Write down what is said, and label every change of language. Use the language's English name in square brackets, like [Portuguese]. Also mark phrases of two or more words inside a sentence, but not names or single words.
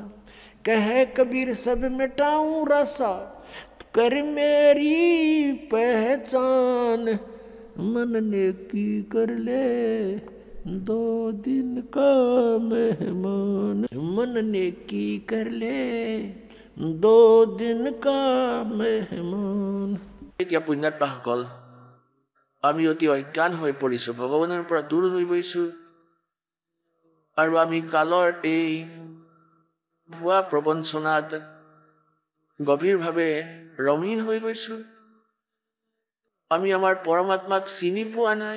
[Hindi] कह कबीर सब मिटाऊं रासा, कर मेरी पहचान, मन ने की कर ले 2 दिन का मेहमान, मन ने की कर ले 2 दिन का मेहमान। [Assamese] এতিয়া পুণ্যাত্মাসকল, আমি অতি অজ্ঞান হৈ পৰিছোঁ, ভগৱানৰ পৰা দূৰ হৈ গৈছোঁ, আৰু আমি কালৰ এই ভুৱা প্ৰবঞ্চনাত গভীৰভাৱে ৰমীন হৈ গৈছোঁ। আমি আমাৰ পৰমাত্মাক চিনি পোৱা নাই।